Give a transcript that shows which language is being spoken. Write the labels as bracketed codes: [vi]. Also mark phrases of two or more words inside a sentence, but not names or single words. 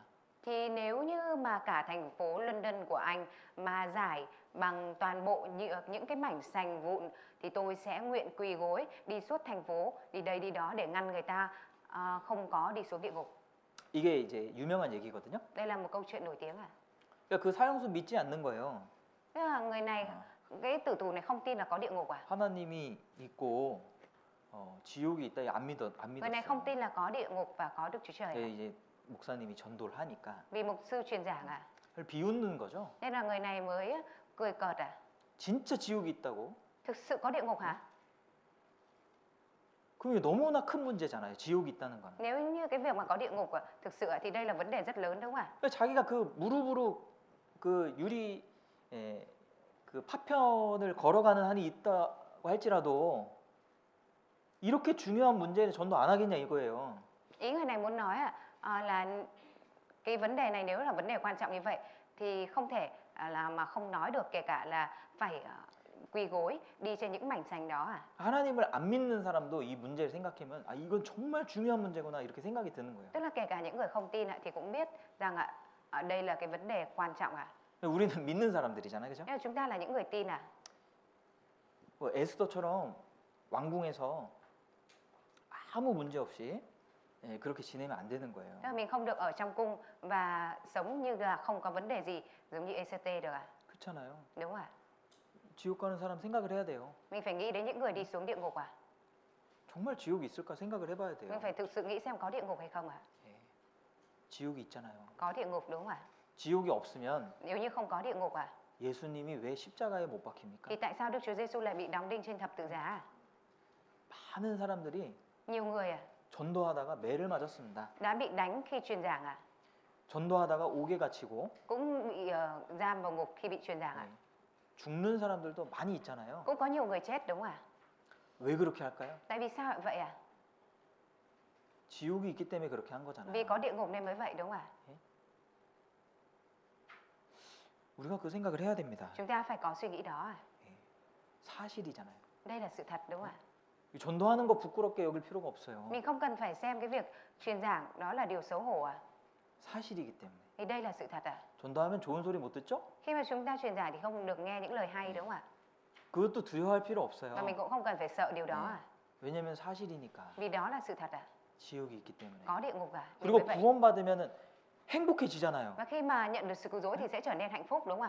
[vi] thì nếu như mà cả thành phố London của Anh mà giải bằng toàn bộ những cái mảnh sành vụn thì tôi sẽ nguyện quỳ gối đi suốt thành phố, đi đây đi đó để ngăn người ta không có đi xuống địa ngục. [ko] 이게 이제 유명한 얘기거든요. [vi] Đây là một câu chuyện nổi tiếng à? [ko] 그러니까 그 사형수 믿지 않는 거예요. [vi] Tức là người này, cái tử tù này không tin là có địa ngục à? [ko] 하나님이 있고 지옥이 있다 안 [vi] Người này không [ko] 믿었어요. [vi] tin là có địa ngục và có Đức Chúa Trời à? [ko] 이제 목사님이 전도를 하니까 [vi] Vì mục sư truyền giảng à? [ko] 그걸 비웃는 거죠. [vi] Nên là người này mới cười cợt à? [ko] 진짜 지옥이 있다고? [vi] Thực sự có địa ngục hả? [ko] 그게 너무나 큰 문제잖아요. 지옥이 있다는 건. [vi] Nếu như cái việc mà có địa ngục thực sự thì đây là vấn đề rất lớn đúng không ạ? [ko] 그러니까 자기가 그 무릎으로 그 유리 그 파편을 걸어가는 한이 있다고 할지라도 이렇게 중요한 문제는 전도 안 하겠냐 이거예요. [vi] Ý người này muốn nói là cái vấn đề này nếu là vấn đề quan trọng như vậy thì không thể là mà không nói được, kể cả là phải quỳ gối đi trên những mảnh sành đó à? [ko] 하나님을 안 믿는 사람도 이 문제를 생각하면 이건 정말 중요한 문제구나 이렇게 생각이 드는 거예요. [vi] Tức là kể cả những người không tin thì cũng biết rằng đây là cái vấn đề quan trọng à? [ko] 우리는 믿는 사람들이잖아요, 그죠? [vi] Nhưng mà chúng ta là những người tin à? [ko] 뭐 에스더처럼 왕궁에서 아무 문제 없이 예, 그렇게 지내면 안 되는 거예요. [vi] Tức là mình không được ở trong cung và sống như là không có vấn đề gì giống như ECT được à? [ko] 그렇잖아요. [vi] Đúng à? [ko] 지옥 가는 사람 생각을 해야 돼요. [vi] Mình phải nghĩ đến những người đi xuống địa ngục à? [ko] 정말 지옥이 있을까 생각을 해봐야 돼요. [vi] Mình phải thực sự nghĩ xem có địa ngục hay không à? [ko] 예. 지옥이 있잖아요. [vi] Có địa ngục đúng không ạ? [ko] 지옥이 없으면 [vi] Nếu như không có địa ngục à? [ko] 예수님이 왜 십자가에 못 박힙니까? [vi] Thì tại sao Đức Chúa Giêsu lại bị đóng đinh trên thập tự giá à? [ko] 많은 사람들이 [vi] Nhiều người à, [ko] 전도하다가 매를 맞았습니다. [vi] đã bị đánh khi truyền giảng à? [ko] 전도하다가 옥에 갇히고 [vi] Cũng bị giam vào ngục khi bị truyền giảng à? [ko] 예, 죽는 사람들도 많이 있잖아요. [vi] Cũng có nhiều người chết đúng không ạ? [ko] 왜 그렇게 할까요? [vi] Tại vì sao lại vậy à? [ko] 지옥이 있기 때문에 그렇게 한 [vi] Vì [ko] 거잖아요. [vi] có địa ngục nên mới vậy đúng không ạ? [ko] 우리가 그 생각을 해야 됩니다. [vi] Chúng ta phải có suy nghĩ đó à? [ko] 사실이잖아요. [vi] Đây là sự thật đúng không ạ? [ko] 이 전도하는 거 부끄럽게 여길 필요가 없어요. [vi] Mình không cần phải xem cái việc truyền giảng đó là điều xấu hổ à? [ko] 사실이기 때문에. [vi] Vì đây là sự thật à? [ko] 전도하면 좋은 소리 못 듣죠? [vi] Khi mà chúng ta truyền giảng thì không được nghe những lời hay đúng không ạ? [ko] 그것도 두려워할 필요 없어요. [vi] Và mình cũng không cần phải sợ điều đó à? [ko] 왜냐면 사실이니까. [vi] Vì đó là sự thật à? [ko] 지옥이 있기 때문에. [vi] Có địa ngục à? Vì [ko] 그리고 [vi] với vậy. [ko] 구원받으면 행복해지잖아요. [vi] Và khi mà nhận được sự cứu rỗi thì sẽ trở nên hạnh phúc đúng không ạ?